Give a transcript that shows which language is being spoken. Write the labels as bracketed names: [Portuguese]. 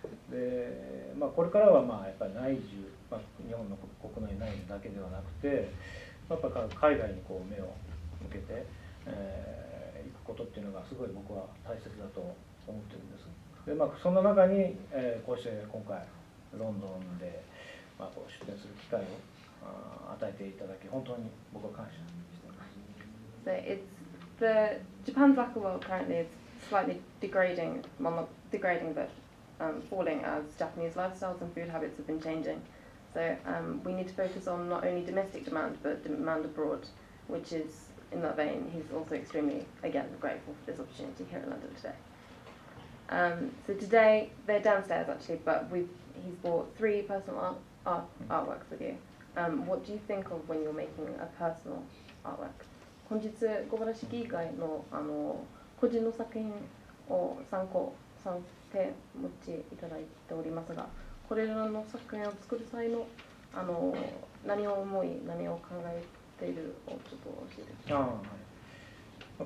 [Japanese] で、これからはやっぱり内需、日本の国内内需だけではなくて、やっぱ海外に目を向けていくことっていうのがすごい僕は大切だと思ってるんです。で、その中に、こうして今回ロンドンで、出展する機会を与えていただき本当に僕は感謝しています。 [English] So Japan's lacquer world currently is slightly degrading but falling as Japanese lifestyles and food habits have been changing. So we need to focus on not only domestic demand but demand abroad, which is in that vein. He's also extremely again grateful for this opportunity here in London today. So today they're downstairs actually, but he's bought 3 personal artworks with you. What do you think of when you're making a personal artwork? [Japanese] 本日小原式以外の個人の作品を3点持ちいただいておりますが、これらの作品を作る際の何を思い何を考えているをちょっと教えてください。